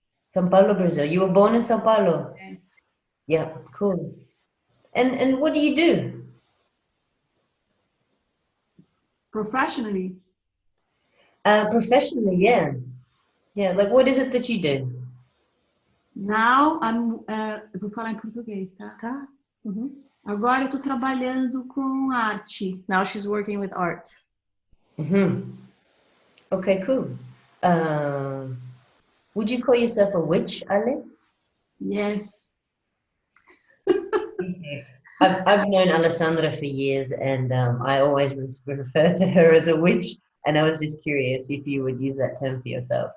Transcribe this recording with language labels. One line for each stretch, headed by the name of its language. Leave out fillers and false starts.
English: São Paulo, Brazil. You were born in São Paulo? Yes. Yeah, cool. And what do you do? Professionally? Professionally, yeah. Yeah, like what is it that you do?
Portuguese: Now, eu vou falar em português, tá? Tá. Agora eu estou trabalhando com arte.
English: Now she's working with art. Okay, cool. Would you call yourself a witch, Ale? Yes. I've known Alessandra for years, and I always refer to her as a witch, and I was just curious if you would use that term for yourself.